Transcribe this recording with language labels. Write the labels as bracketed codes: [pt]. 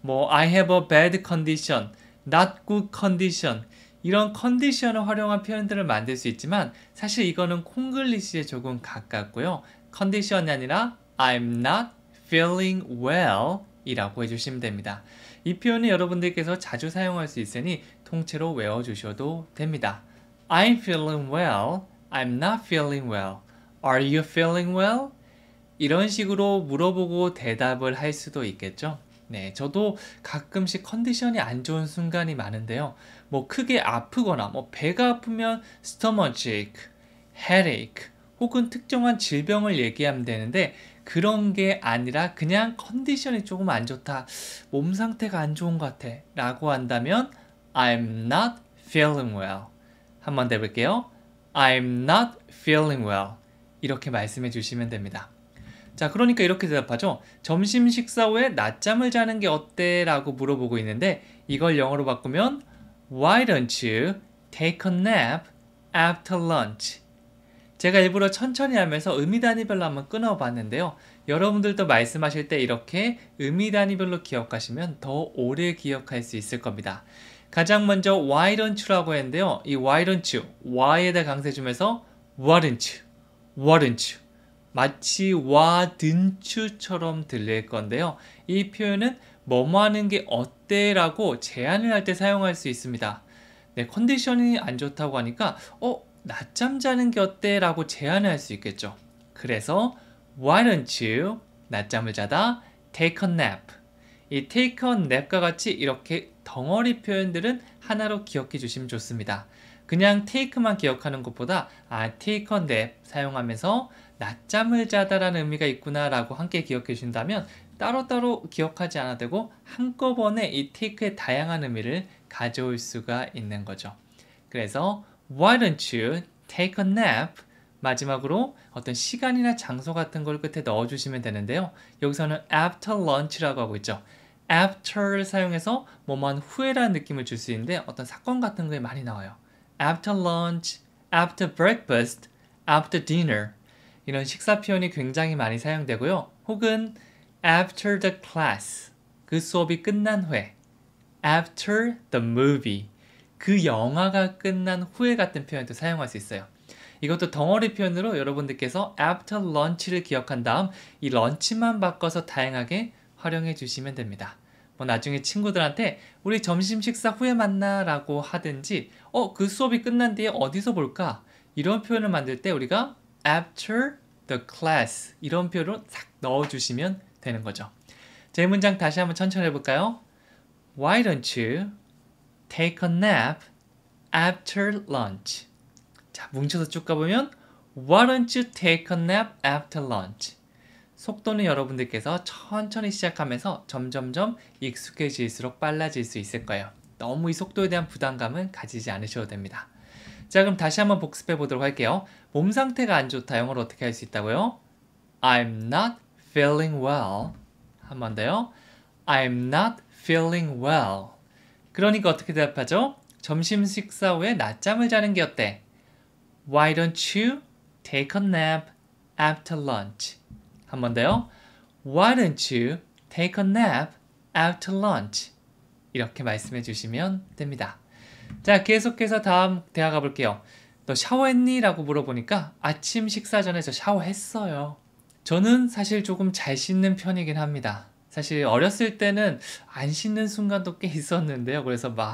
[en] I have a bad condition, not good condition [ko] 이런 컨디션을 활용한 표현들을 만들 수 있지만 사실 이거는 콩글리시에 조금 가깝고요. 컨디션이 아니라 [en] I'm not feeling well [ko] 이라고 해주시면 됩니다. 이 표현은 여러분들께서 자주 사용할 수 있으니 통째로 외워주셔도 됩니다. [en] I'm feeling well, I'm not feeling well. Are you feeling well? [ko] 이런 식으로 물어보고 대답을 할 수도 있겠죠. 네, 저도 가끔씩 컨디션이 안 좋은 순간이 많은데요. 크게 아프거나 배가 아프면 stomachache, headache 혹은 특정한 질병을 얘기하면 되는데 그런 게 아니라 그냥 컨디션이 조금 안 좋다, 몸 상태가 안 좋은 것 같아 라고 한다면 [en] I'm not feeling well. [ko] 한번 더 해볼게요. [en] I'm not feeling well. [ko] 이렇게 말씀해 주시면 됩니다. 자, 그러니까 이렇게 대답하죠. 점심 식사 후에 낮잠을 자는 게 어때? 라고 물어보고 있는데 이걸 영어로 바꾸면 [en] Why don't you take a nap after lunch? [ko] 제가 일부러 천천히 하면서 의미 단위별로 한번 끊어봤는데요. 여러분들도 말씀하실 때 이렇게 의미 단위별로 기억하시면 더 오래 기억할 수 있을 겁니다. 가장 먼저 [en] Why don't you [ko] 라고 했는데요. 이 Why don't you, Why에다 강세 주면서 [en] Wouldn't you [ko] 마치 wouldn't처럼 들릴 건데요. 이 표현은 뭐뭐 하는 게 어때? 라고 제안을 할 때 사용할 수 있습니다. 네, 컨디션이 안 좋다고 하니까 낮잠 자는 게 어때? 라고 제안을 할 수 있겠죠. 그래서 [en] Why don't you [ko] 낮잠을 자다 [en] take a nap. [ko] 이 [en] take a nap [ko] 과 같이 이렇게 덩어리 표현들은 하나로 기억해 주시면 좋습니다. 그냥 take만 기억하는 것보다 [en] take a nap [ko] 사용하면서 낮잠을 자다라는 의미가 있구나 라고 함께 기억해 주신다면 따로따로 기억하지 않아도 되고 한꺼번에 이 take의 다양한 의미를 가져올 수가 있는 거죠. 그래서 [en] Why don't you take a nap? [ko] 마지막으로 어떤 시간이나 장소 같은 걸 끝에 넣어주시면 되는데요. 여기서는 [en] after lunch [ko] 라고 하고 있죠. after를 사용해서 뭐뭐한 후에라는 느낌을 줄 수 있는데 어떤 사건 같은 거에 많이 나와요. [en] after lunch, after breakfast, after dinner [ko] 이런 식사 표현이 굉장히 많이 사용되고요. 혹은 [en] after the class, [ko] 그 수업이 끝난 후에 [en] after the movie, [ko] 그 영화가 끝난 후에 같은 표현도 사용할 수 있어요. 이것도 덩어리 표현으로 여러분들께서 [en] after lunch [ko] 를 기억한 다음 이 런치만 바꿔서 다양하게 활용해 주시면 됩니다. 나중에 친구들한테 우리 점심 식사 후에 만나 라고 하든지 그 수업이 끝난 뒤에 어디서 볼까? 이런 표현을 만들 때 우리가 [en] after the class [ko] 이런 표현으로 싹 넣어주시면 되는 거죠. 제 문장 다시 한번 천천히 해볼까요? [en] Why don't you take a nap after lunch? [ko] 자, 뭉쳐서 쭉 가보면 [en] Why don't you take a nap after lunch? [ko] 속도는 여러분들께서 천천히 시작하면서 점점점 익숙해질수록 빨라질 수 있을 거예요. 너무 이 속도에 대한 부담감은 가지지 않으셔도 됩니다. 자, 그럼 다시 한번 복습해 보도록 할게요. 몸 상태가 안 좋다. 영어로 어떻게 할 수 있다고요? [en] I'm not feeling well. [ko] 한 번 더요. [en] I'm not feeling well. [ko] 그러니까 어떻게 대답하죠? 점심 식사 후에 낮잠을 자는 게 어때? [en] Why don't you take a nap after lunch? [ko] 한 번 더요. [en] Why don't you take a nap after lunch? [ko] 이렇게 말씀해 주시면 됩니다. 자, 계속해서 다음 대화 가볼게요. 너 샤워했니? 라고 물어보니까 아침 식사 전에 저 샤워했어요. 저는 사실 조금 잘 씻는 편이긴 합니다. 사실 어렸을 때는 안 씻는 순간도 꽤 있었는데요. 그래서